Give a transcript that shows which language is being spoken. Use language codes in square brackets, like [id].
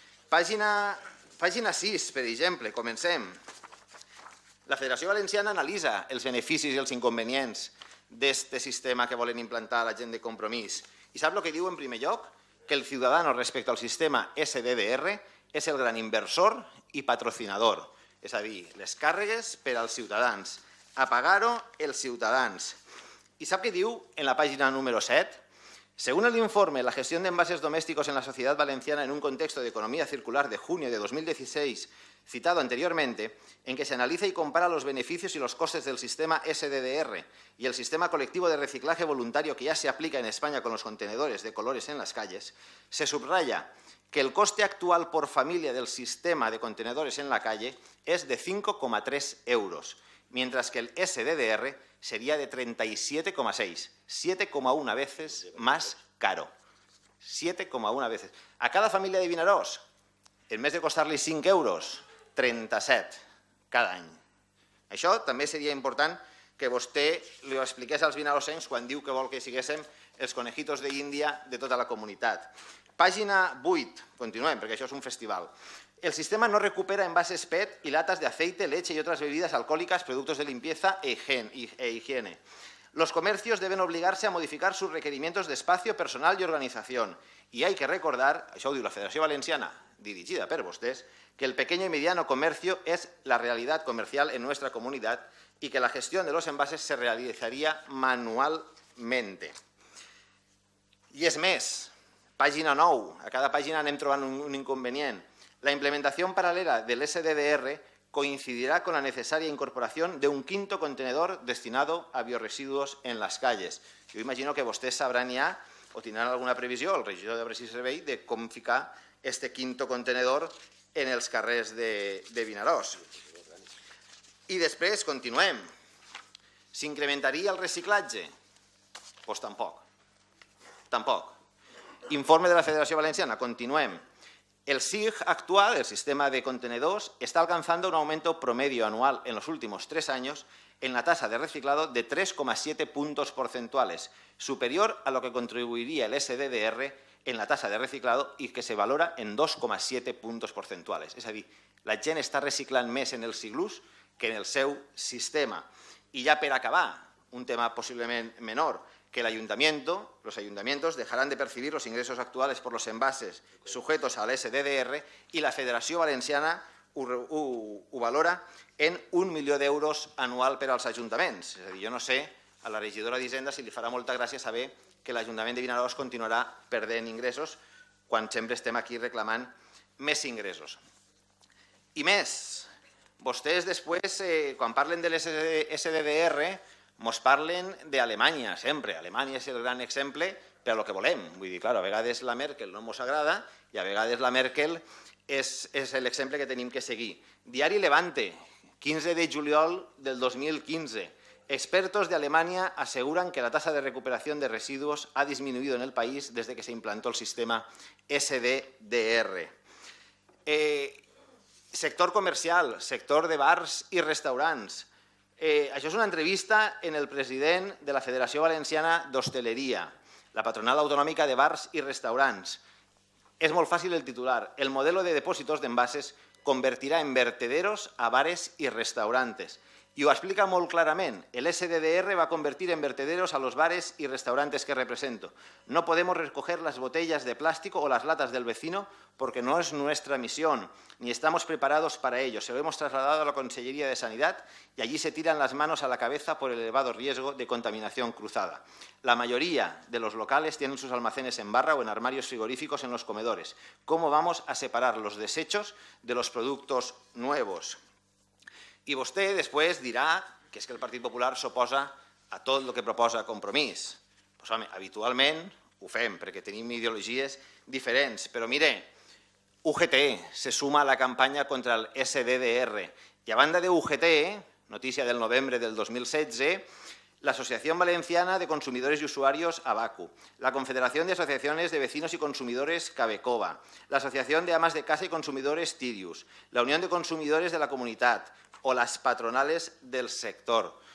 [ca] Pàgina 6, per exemple, comencem. La Federació Valenciana analitza els beneficis i els inconvenients d'aquest sistema que volen implantar la gent de Compromís. I sap el que diu en primer lloc? Que [es] el ciudadano [ca] respecte al sistema SDDR és el gran inversor i patrocinador. És a dir, les càrregues per als ciutadans. A pagar-ho els ciutadans. [es] ¿Y sabe qué diu en la página número 7? Según el informe La gestión de envases domésticos en la sociedad valenciana en un contexto de economía circular de junio de 2016, citado anteriormente, en que se analiza y compara los beneficios y los costes del sistema SDDR y el sistema colectivo de reciclaje voluntario que ya se aplica en España con los contenedores de colores en las calles, se subraya que el coste actual por familia del sistema de contenedores en la calle es de 5,3 euros, mientras que el SDDR sería de 37,6, 7,1 veces más caro. 7,1 veces. [ca] A cada família de Vinaròs, en més de costar-li 5 euros, 37 cada any. Això també seria important que vostè li ho expliqués als vinarossencs quan diu que vol que siguéssim els conejitos d'Índia de tota la comunitat. Pàgina 8, continuem, perquè això és un festival. [es] El sistema no recupera envases PET y latas de aceite, leche y otras bebidas alcohólicas, productos de limpieza e higiene. Los comercios deben obligarse a modificar sus requerimientos de espacio, personal y organización. Y hay que recordar, [ca] això ho diu la Federació Valenciana, dirigida per vostès, [es] que el pequeño y mediano comercio es la realidad comercial en nuestra comunidad y que la gestión de los envases se realizaría manualmente. [ca] I és més, pàgina 9, a cada pàgina anem trobant un inconvenient. [es] La implementación paralela del SDDR coincidirá con la necesaria incorporación de un quinto contenedor destinado a bioresiduos en las calles. Yo imagino que [ca] vostès sabran ja o tindran alguna previsió, el regidor d'Obres i Servei, de com ficar este [es] quinto contenedor [ca] en els carrers de Vinaròs. I després, continuem. S'incrementaria el reciclatge? Doncs tampoc. Tampoc. Informe de la Federació Valenciana, continuem. [es] El SIG actual, el sistema de contenedores, está alcanzando un aumento promedio anual en los últimos 3 años en la tasa de reciclado de 3,7 puntos porcentuales, superior a lo que contribuiría el SDDR en la tasa de reciclado y que se valora en 2,7 puntos porcentuales. [ca] És a dir, la gent està reciclant més en els iglús que en el seu sistema. I ja per acabar, un tema possiblement menor, que [es] los ayuntamientos dejarán de percibir los ingresos actuales por los envases sujetos al SDDR y [ca] la Federació Valenciana ho valora en 1 milió d'euros anual per als ajuntaments. És a dir, jo no sé a la regidora d'Hisenda si li farà molta gràcia saber que l'Ajuntament de Vinaròs continuarà perdent ingressos quan sempre estem aquí reclamant més ingressos. I més, vostès després, quan parlen de l'SDR, ens parlen d'Alemanya, sempre. Alemanya és el gran exemple per al que volem. Vull dir, clar, a vegades la Merkel no ens agrada i a vegades la Merkel és l'exemple que tenim que seguir. Diari Levante, 15 de juliol del 2015. [es] Expertos de Alemania aseguran que la tasa de recuperación de residuos ha disminuido en el país desde que se implantó el sistema SDDR. [ca] Sector comercial, sector de bars i restaurants. Això és una entrevista en el president de la Federació Valenciana d'Hostaleria, la patronal autonòmica de bars i restaurants. És molt fàcil el titular. [es] El modelo de depósitos de envases convertirá en vertederos a bares y restaurantes. Y lo explica muy claramente. El SDDR va a convertir en vertederos a los bares y restaurantes que represento. No podemos recoger las botellas de plástico o las latas del vecino porque no es nuestra misión, ni estamos preparados para ello. Se lo hemos trasladado a la Consellería de Sanidad y allí se tiran las manos a la cabeza por el elevado riesgo de contaminación cruzada. La mayoría de los locales tienen sus almacenes en barra o en armarios frigoríficos en los comedores. ¿Cómo vamos a separar los desechos de los productos nuevos? [ca] I vostè després dirà que és que el Partit Popular s'oposa a tot el que proposa Compromís. Doncs, home, habitualment ho fem perquè tenim ideologies diferents. Però mire, UGT se suma a la campanya contra el SDDR i a banda de UGT, notícia del novembre del 2016, la Asociación Valenciana de Consumidores y Usuarios, ABACU, la Confederación de Asociaciones de Vecinos y Consumidores, CABECOBA, la Asociación de Amas de Casa y Consumidores, TIRIUS, la Unión de Consumidores de la Comunitat o les patronales del sector.